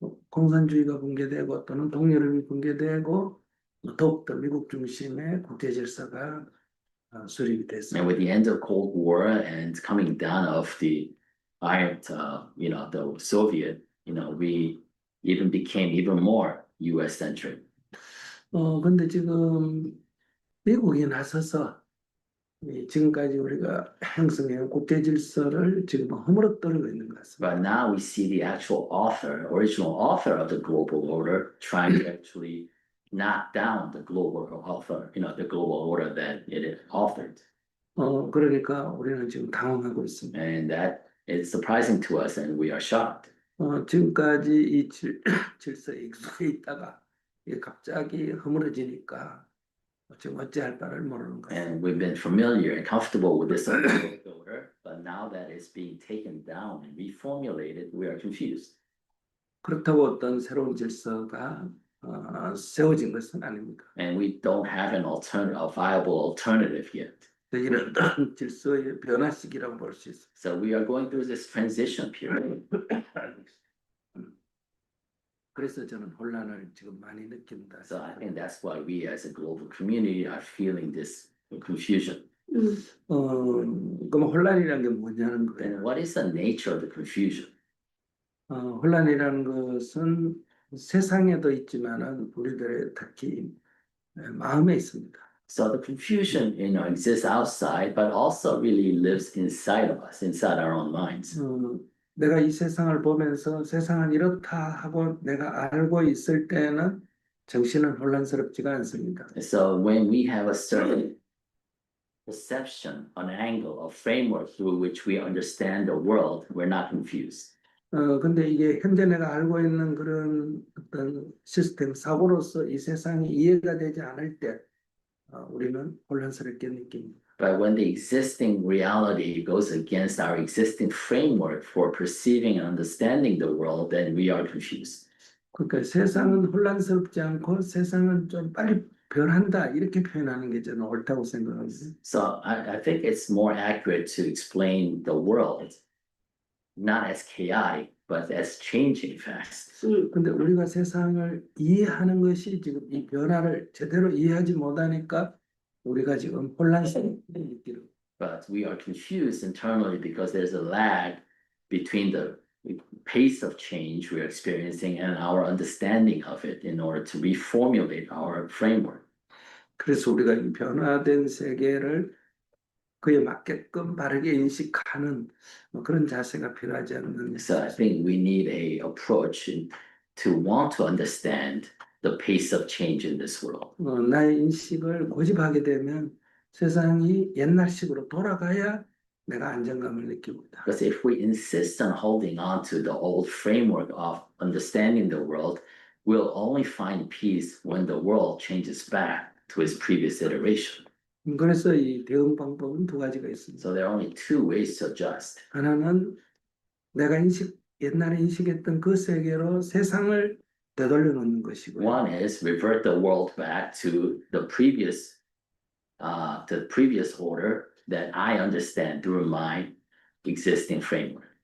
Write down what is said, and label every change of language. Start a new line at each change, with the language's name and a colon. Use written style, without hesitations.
Korean: 공산주의가 붕괴되고 또는 동유럽이 붕괴되고 더욱더 미국 중심의 국제 질서가 수립이 됐습니다.
English: And with the end of Cold War and coming down of the the Soviet, we even became even more U.S.-centric.
Korean: 근데 지금 미국이 나서서 지금까지 우리가 형성해온 국제 질서를 지금 허물어뜨리고 있는 것 같습니다.
English: But now we see the original author of the global order trying to actually knock down the global author, the global order that it authored.
Korean: 그러니까 우리는 지금 당황하고 있습니다.
English: And that is surprising to us and we are shocked.
Korean: 지금까지 이 질서에 익숙해 있다가 이게 갑자기 허물어지니까 지금 어찌할 바를 모르는 거예요.
English: And we've been familiar and comfortable with this order, but now that it's being taken down and reformulated, we are confused.
Korean: 그렇다고 어떤 새로운 질서가 세워진 것은 아닙니다.
English: And we don't have a viable alternative yet.
Korean: 이런 질서의 변화 시기라고 볼 수 있습니다.
English: So we are going through this transition period.
Korean: 그래서 저는 혼란을 지금 많이 느낀다.
English: So I think that's why we as a global community are feeling this confusion.
Korean: 그럼 혼란이라는 게 뭐냐는
English: Then
Korean: 거예요.
English: what is the nature of the confusion?
Korean: 혼란이라는 것은 세상에도 있지만은 우리들의 특히 마음에 있습니다.
English: So the confusion, exists outside, but also really lives inside of us, inside our own minds.
Korean: 내가 이 세상을 보면서 세상은 이렇다 하고 내가 알고 있을 때는 정신은 혼란스럽지가 않습니다.
English: So when we have a certain perception, an angle, a framework through which we understand the world, we're not confused.
Korean: 근데 이게 현재 내가 알고 있는 그런 어떤 시스템, 사고로서 이 세상이 이해가 되지 않을 때 우리는 혼란스럽게 느낍니다.
English: But when the existing reality goes against our existing framework for perceiving and understanding the world, then we are confused.
Korean: 그러니까 세상은 혼란스럽지 않고 세상은 좀 빨리 변한다 이렇게 표현하는 게 저는 옳다고 생각합니다.
English: So I think it's more accurate to explain the world not as chaotic, but as changing fast.
Korean: 근데 우리가 세상을 이해하는 것이 지금 이 변화를 제대로 이해하지 못하니까 우리가 지금 혼란스럽게 느끼는.
English: But we are confused internally because there's a lag between the pace of change we're experiencing and our understanding of it in order to reformulate our framework.
Korean: 그래서 우리가 이 변화된 세계를 그에 맞게끔 바르게 인식하는 그런 자세가 필요하지 않느냐.
English: So I think we need a approach to want to understand the pace of change in this world.
Korean: 나의 인식을 고집하게 되면 세상이 옛날식으로 돌아가야 내가 안정감을 느낍니다.
English: Because if we insist on holding on to the old framework of understanding the world, we'll only find peace when the world changes back to its previous iteration.
Korean: 그래서 이 대응 방법은 두 가지가 있습니다.
English: So there are only two ways to adjust.
Korean: 하나는 내가 옛날에 인식했던 그 세계로 세상을 되돌려 놓는 것이고요.
English: One is revert the world back to the previous order that I understand through my existing framework.